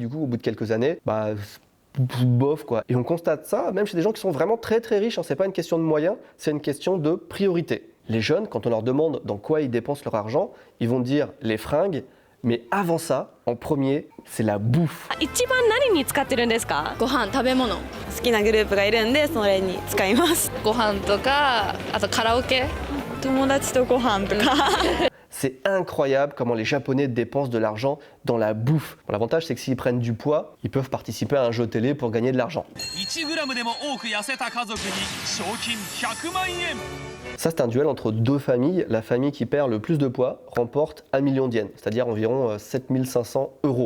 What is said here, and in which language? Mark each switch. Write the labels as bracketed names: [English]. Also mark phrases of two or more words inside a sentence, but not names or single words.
[French] Du coup, au bout de quelques années, bof quoi. Et on constate ça même chez des gens qui sont vraiment très très riches, hein. C'est pas une question de moyens, c'est une question de priorité. Les jeunes, quand on leur demande dans quoi ils dépensent leur argent, ils vont dire les fringues, mais avant ça, en premier, c'est la bouffe. [Japanese] 一番何に使ってるんですかご飯食べ物好きなグループがいるんでそれに使いますご飯とかあとカラオケ友達とご飯とか [French] C'est incroyable comment les Japonais dépensent de l'argent dans la bouffe. Bon, l'avantage, c'est que s'ils prennent du poids, ils peuvent participer à un jeu télé pour gagner de l'argent. Ça, c'est un duel entre deux familles. La famille qui perd le plus de poids remporte 1 million d'yens, c'est-à-dire environ 7500 €.